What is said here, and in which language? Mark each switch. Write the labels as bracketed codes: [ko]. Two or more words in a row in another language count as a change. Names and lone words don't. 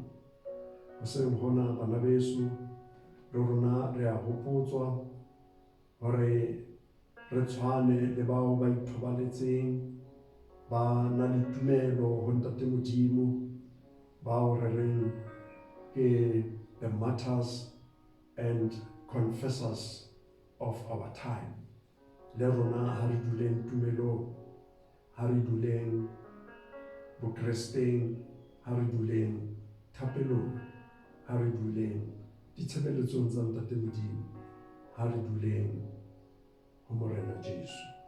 [st] Hoseng hona bana beso le rona re a hopotswa hore re tshwane le bao ba ithobaletseng, ba na le tumelo ho Ntate Modimo, bao re reng ke [en] the martyrs and confessors of our time. [st] Le rona ha re duleng tumelong, ha re duleng bokresteng, ha re duleng thapelong, ha re duleng ditshebeletsong tsa Ntate Modimo, ha re duleng ho Morena Jesu.